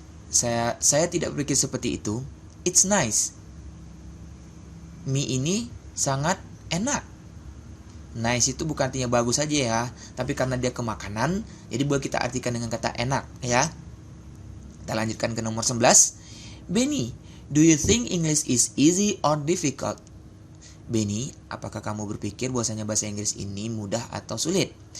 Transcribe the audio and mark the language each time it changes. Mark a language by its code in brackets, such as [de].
[id] Saya tidak berpikir seperti itu. [en] It's nice. [id] Mie ini sangat enak. Nice itu bukan artinya bagus saja ya, tapi karena dia ke makanan, jadi boleh kita artikan dengan kata enak ya. Kita lanjutkan ke nomor 11. [en] Benny, do you think English is easy or difficult? [id] Benny, apakah kamu berpikir bahwasanya bahasa Inggris ini mudah atau sulit?